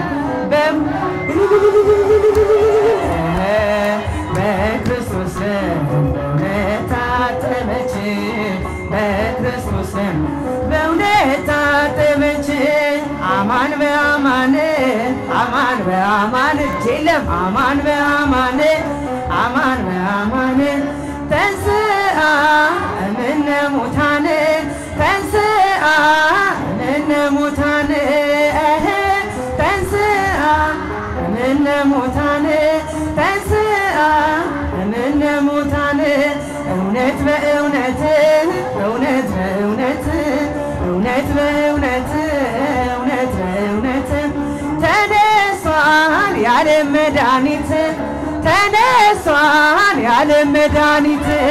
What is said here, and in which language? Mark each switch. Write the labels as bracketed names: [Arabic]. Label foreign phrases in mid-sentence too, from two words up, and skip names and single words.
[Amharic] በክርስቶስ እምነት ታጠበች በክርስቶስ በእውነት ታጠበች [Geez] አማን በአማን አማን በአማን ጀለም አማን በአማን አማን በአማን ተንሥአ እምነ ሙታን ተንሥአ እምነ ሙታን ተንሥአ እምነ ሙታን ተንሥአ እምነ ሙታን [Amharic] እውነት በእውነት እውነት በእውነት እውነት በእውነት እውነት በእውነት ተነስቷል የዓለም መድኃኒት ተነስቷል የዓለም መድኃኒት